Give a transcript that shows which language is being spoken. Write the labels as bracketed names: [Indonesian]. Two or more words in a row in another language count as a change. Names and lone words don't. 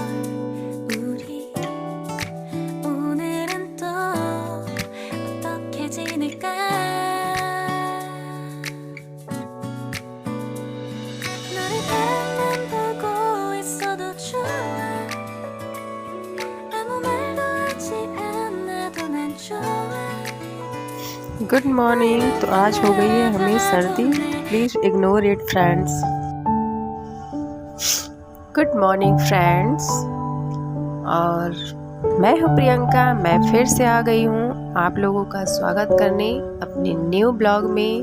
[Korean] 우리 오늘은 또 어떻게 지낼까. 너를 별만 보고 있어도 좋아. 아무 말도 하지 않아도 난 좋아. [English] good morning. [Hindi] तो आज हो गई है हमें सर्दी, [English] please ignore it friends. good morning friends, [Hindi] और मैं हूँ प्रियंका। मैं फिर से आ गई हूँ आप लोगों का स्वागत करने अपने [English] new blog [Hindi] में।